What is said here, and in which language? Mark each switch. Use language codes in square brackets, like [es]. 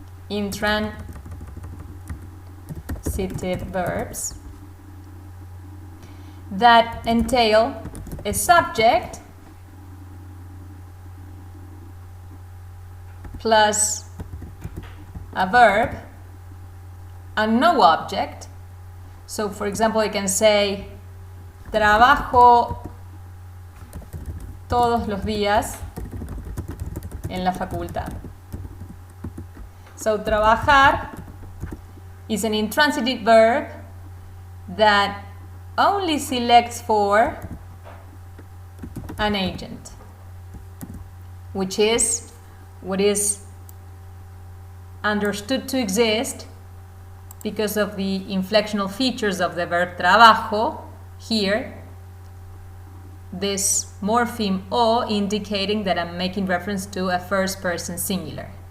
[en] Intransitive verbs that entail a subject plus a verb and no object. So, for example, I can say [es] trabajo todos los días en la facultad. [en] So, trabajar is an intransitive verb that only selects for an agent, which is what is understood to exist because of the inflectional features of the verb trabajo here, this morpheme o indicating that I'm making reference to a first person singular.